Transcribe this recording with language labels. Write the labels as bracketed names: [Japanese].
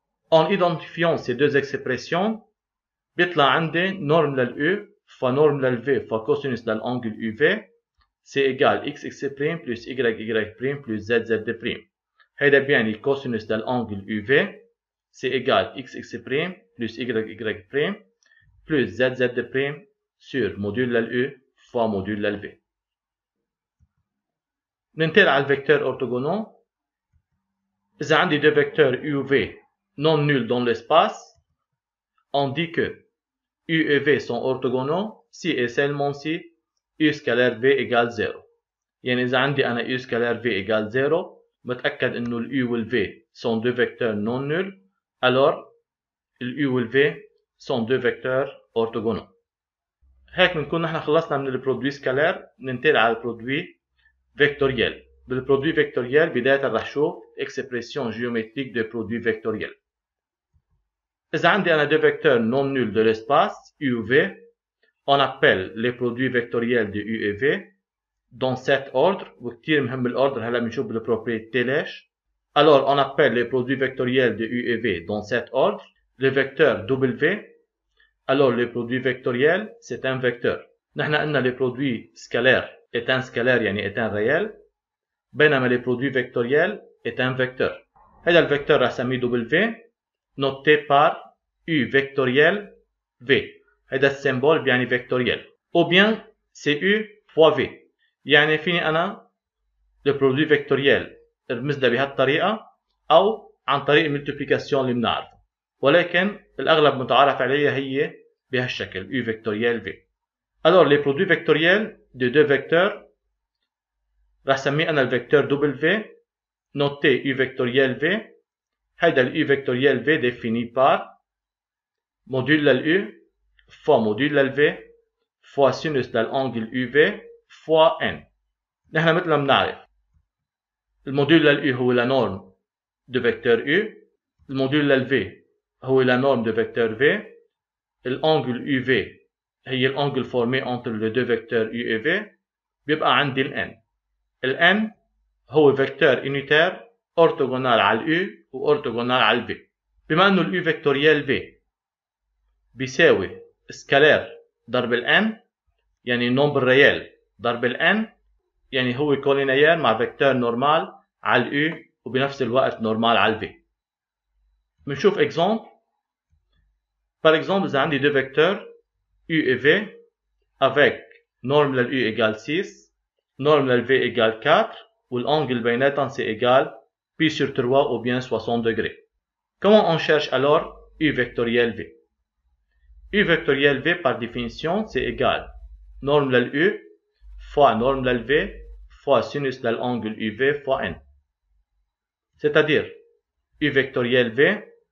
[French] En identifiant ces deux expressions [Arabic] بيطلع عندي نورم لل [French] u fois نورم لل v fois cosinus للأنجل uv c'est égal x prime plus y prime plus z prime. [Arabic] هيدا بيعني [French] cosinus للأنجل uv c'est égal x prime plus y prime plus z prime sur module لل u fois module لل v. [Arabic] ننتقل على الفيكتور orthogonal. إذا عندي [French] deux vecteurs u v non nuls dans l'espace on dit que u et v sont orthogonaux si et seulement si u scalaire v égale 0. يعني إذا عندي أنا u scalaire v égale 0 متأكد إنه ال u وال v sont deux vecteurs non nuls alors ال u وال v sont deux vecteurs orthogonaux. [Arabic] هيك بنكون نحن خلصنا من البرودوي سكالير. ننتقل على البرودوي فيكتوريال. بالبرودوي فيكتوريال بداية رح شوف [French] expression géométrique de produit vectoriel. [Arabic] إذا عندي أنا [French] deux vecteurs non nuls de l'espace u ou v on appelle les produits vectoriels de u et v dans cet ordre [Arabic] وكتير مهم الأوردر هلا بنشوف بالبروبريتي ليش. [French] Alors on appelle les produits vectoriels de u et v dans cet ordre le vecteur w. Alors le produit vectoriel c'est un vecteur. [Arabic] نحن قلنا [French] les produits scalaires est un scalaire يعني est un réel [Arabic] بينما [French] les produits vectoriels est un vecteur. [Arabic] هذا الفيكتور رح سميه w noté par u vectoriel v. هذا السيمبول بيعني vectoriel ou bien c'est u fois v. يعني فيني أنا [French] le produit vectoriel [Arabic] ارمز له بهالطريقة أو عن طريق الملتبليكاسيون اللي بنعرفه ولكن الأغلب متعارف عليها هي بهالشكل u vectoriel v. [French] Alors les produits vectoriels de deux vecteurs رح سميه أنا الفيكتور w noté u vectoriel v. هيدا ال u vectoriel v défini par module لل u fois module لل v fois sinus للأنجل uv fois n. [Arabic] نحن مثل ما بنعرف الموديول لل u هو la norme de vecteur u. الموديول لل v هو [French] la norme de vecteur v. [Arabic] الأنجل uv هي الأنجل [French] formé entre les deux vecteurs u et v. [Arabic] بيبقى عندي ال n. ال n هو فيكتور unitaire orthogonal على ال u وأورتوغونال على ال v. بما أنه ال u vectoriel v بيساوي سكالير ضرب ال n يعني نومبر ريال ضرب ال n يعني هو كولينيير مع فيكتور نورمال على ال u وبنفس الوقت نورمال على ال v. بنشوف exemple. [French] Par exemple [Arabic] إذا عندي [French] deux vecteurs u et v avec norme لل u égale 6 norme لل v égale 4 والangle [Arabic] بيناتهم [French] c'est égal pi sur 3 ou bien 60 degrés. Comment on cherche alors u vectoriel v? U vectoriel v par définition c'est égal norme لل u fois norme لل v fois sinus للangle uv fois n. C'est-à-dire u vectoriel v